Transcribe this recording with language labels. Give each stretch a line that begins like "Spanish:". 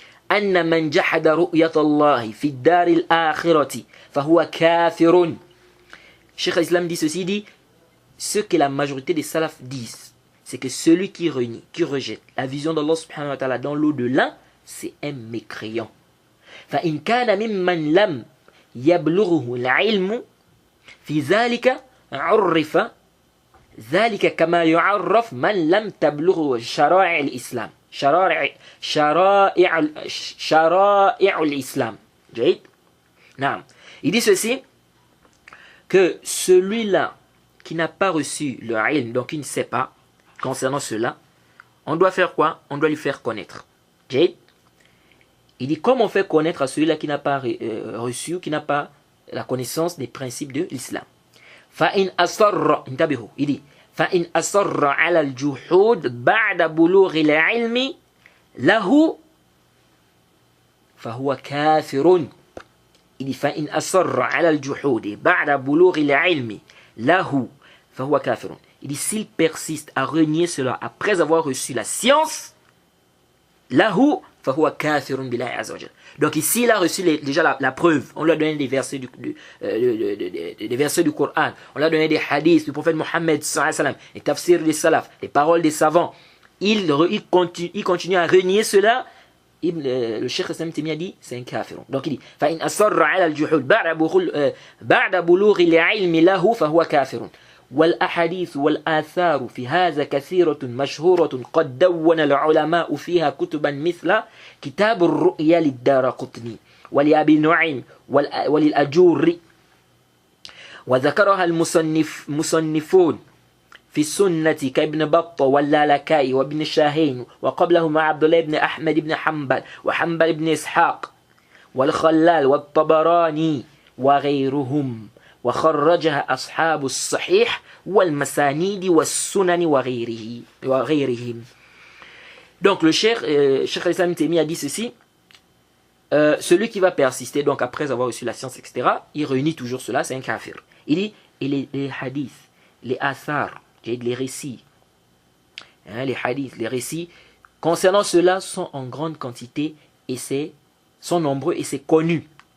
Arabic: أن من جحد رؤية الله في الدار الآخرة فهو كافر.
French: Cheikh al-Islam dit ceci, dit, ce que la majorité des salafs disent, c'est que celui qui renie, qui rejette la vision d'Allah subhanahu wa ta'ala dans l'au-delà, c'est un mécréant.
Arabic: فإن كان ممن لم يبلغه العلم في ذلك عرف ذلك كما يعرف من لم تبلغه شرائع الإسلام. شرائع الإسلام. جيد. نعم.
French: Il dit ceci, que celui-là qui n'a pas reçu le ilm, donc il ne sait pas concernant cela, on doit faire quoi? On doit lui faire connaître. Jade. Il dit, comment on fait connaître à celui-là qui n'a pas reçu, qui n'a pas la connaissance des principes de l'islam?
Arabic: فَإِنْ أَصَرَّ,
French: il dit,
Arabic: فَإِنْ أَصَرَّ عَلَى الْجُحُودِ بَعْدَ بُلُوغِ الْعِلْمِ لَهُ فَهُوَ كَافِرٌ.
French: Il dit,
Arabic: فَإِنْ أَصَرَّ عَلَى الْجُحُودِ بَعْدَ بُلُوغِ الْعِلْمِ لَهُ فَهُوَ كَافِرٌ.
French: Il dit, s'il persiste à renier cela après avoir reçu la science,
Arabic: لَهُ فَهُوَ كَافِرٌ بِاللَّهِ عَزَّ وَجَلَّ.
French: Donc ici, il a reçu déjà la preuve. On lui a donné des versets des versets du Coran. On lui a donné des hadiths du prophète Mohammed sallallahu alayhi wa sallam, les tafsirs des salafs, les paroles des savants. Il continue à renier cela. Le Cheikh Islam Taymiyyah dit, c'est un kafir. Donc il dit,
Arabic: فَإِنْ أَصَرَّ عَلَى الْجُحُودِ بَعْدَ بُلُوغِ الْعِلْمِ لَهُ فَهُوَ كَافِرٌ. والأحاديث والآثار في هذا كثيرة مشهورة قد دون العلماء فيها كتبا مثل كتاب الرؤيا للدارقطني ولأبي نعيم وللأجوري، وذكرها المصنفون في السنة كابن بطة واللالكائي وابن شاهين، وقبلهما عبد الله بن أحمد بن حنبل وحنبل بن إسحاق والخلال والطبراني وغيرهم، وخرجها أصحاب الصحيح والمسانيد والسنن وغيرهم.
French: Donc le Cheikh al-Islam Taymiyyah a dit ceci, celui qui va persister, donc après avoir reçu la science, etc., il réunit toujours cela, c'est un kafir. Il dit, et les hadiths, les athars, les récits, hein, les hadiths, les récits, concernant cela, sont en grande quantité et sont nombreux et c'est connu.